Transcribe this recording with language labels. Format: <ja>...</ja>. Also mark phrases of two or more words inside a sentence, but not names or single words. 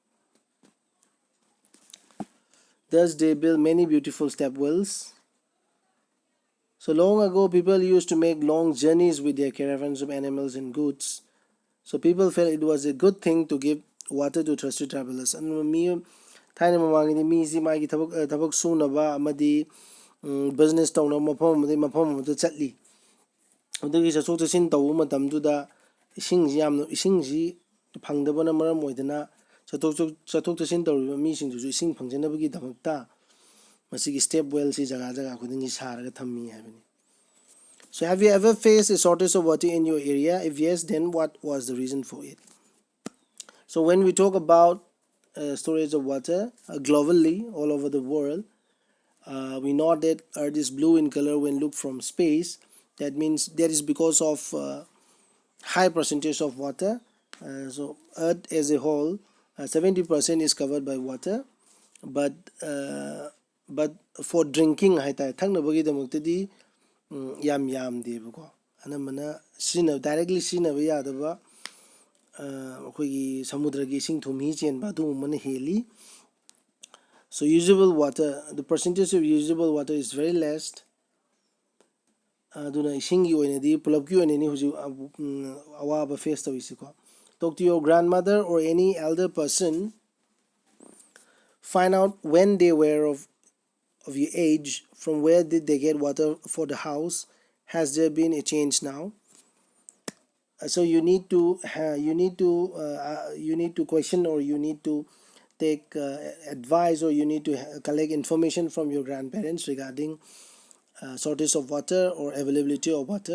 <en>Thus, they built many beautiful step wells. So long ago, people used to make long journeys with their caravans of animals and goods. So people felt it was a good thing to give water to thirsty travelers.</en> <mni>And ꯊꯥꯏꯅ ꯃꯃꯥꯡꯒꯤꯗꯤ ꯃꯤꯁꯤ ꯃꯥꯒꯤ ꯊꯕꯛ ꯁꯨꯅꯕ ꯑꯃꯗꯤ ꯕꯤꯖꯤꯅꯦꯁ ꯇꯧꯅꯕ ꯃꯐꯝ ꯑꯃꯗꯒꯤ ꯃꯐꯝ ꯑꯃꯗ ꯆꯠꯂꯤ. ꯑꯗꯨꯒꯤ ꯆꯠꯊꯣꯛ ꯆꯠꯁꯤꯟ ꯇꯧꯕ ꯃꯇꯝꯗꯨꯗ ꯏꯁꯤꯡꯁꯤ ꯐꯪꯗꯕꯅ ꯃꯔꯝ ꯑꯣꯏꯗꯅ ꯆꯠꯊꯣꯛ ꯆꯠꯁꯤꯟ ꯇꯧꯔꯤꯕ ꯃꯤꯁꯤꯡꯗꯨꯁꯨ ꯏꯁꯤꯡ ꯐꯪꯖꯅꯕꯒꯤꯗꯃꯛꯇ ꯃꯁꯤꯒꯤ</mni> <en>step wells</en> <mni>ꯖꯒꯥ ꯖꯒꯥ ꯈꯨꯗꯤꯡꯒꯤ ꯁꯥꯔꯒ ꯊꯝꯃꯤ ꯍꯥꯏꯕꯅꯤ.</mni> <en>So have you ever faced a shortage of water in your area? If yes, then what was the reason for it? So when we talk about storage of water globally all over the world, we know that Earth is blue in color when looked from space. That means that is because of high percentage of water. So Earth as a whole, 70% is covered by water, but for drinking</en> <mni>ꯍꯥꯏꯇꯥꯔꯦ ꯊꯛꯅꯕꯒꯤꯗꯃꯛꯇꯗꯤ ꯌꯥꯝꯗꯦꯕꯀꯣ. anamana directly sinaba yadaba ꯑꯩꯈꯣꯏꯒꯤ ꯁꯃꯨꯗ꯭ꯔꯒꯤ ꯏꯁꯤꯡ ꯊꯨꯝꯍꯤ ꯆꯦꯟꯕ ꯑꯗꯨꯒꯨꯝꯕꯅ ꯍꯦꯜꯂꯤ.</mni> <en>So usable water, the percentage of usable water is very less.</en> <mni>ꯑꯗꯨꯅ ꯏꯁꯤꯡꯒꯤ ꯑꯣꯏꯅꯗꯤ ꯄꯨꯂꯞꯀꯤ ꯑꯣꯏꯅꯅꯤ ꯍꯧꯖꯤꯛ ꯑꯋꯥꯕ ꯐꯦꯁ ꯇꯧꯔꯤꯁꯤꯀꯣ.</mni> <en>Talk to your grandmother or any elder person. Find out when they were of your age, from where did they get water for the house. Has there been a change now? So you need to question, or you need to take advice, or you need to collect information from your grandparents regarding shortage of water or availability of water.</en>